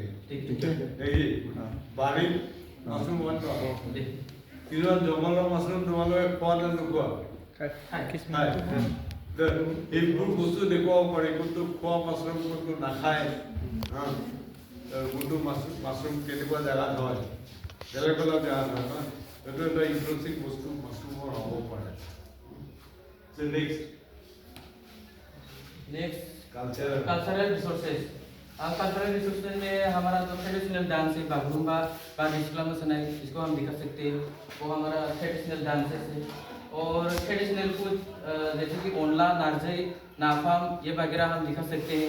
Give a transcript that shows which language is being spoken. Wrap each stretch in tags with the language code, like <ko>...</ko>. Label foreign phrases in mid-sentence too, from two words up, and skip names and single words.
<as>দেখি বাৰীত মাছৰুম কিছুমান জংঘলৰ মাছৰুম তোমালোকে খোৱা নে নোখোৱা? এইবোৰ বস্তু দেখুৱাব পাৰি, কোনটো খোৱা মাছৰুম কোনটো নাখায়, কোনটো মাছৰুম কেনেকুৱা জেগাত হয়, বেলেগ বেলেগ জেগাত হয় ন। এইটো এটা ইণ্টাৰেষ্টিং বস্তু মাছৰুমৰ হ'ব পাৰে।</as> <en>next cultural resources. cultural resources</en> <hi>में हमारा जो</hi> <en>traditional dance</en> <hi>है बागुरुम्बा, बारदेशला मोसानाय, इसको हम दिखा सकते हैं, वो हमारा</hi> <en>traditional dances</en> <hi>है। और</hi> <en>traditional food</en> <hi>जैसे कि ओनला, नारजी, नाफाम, ये वगैरह हम दिखा सकते हैं।</hi>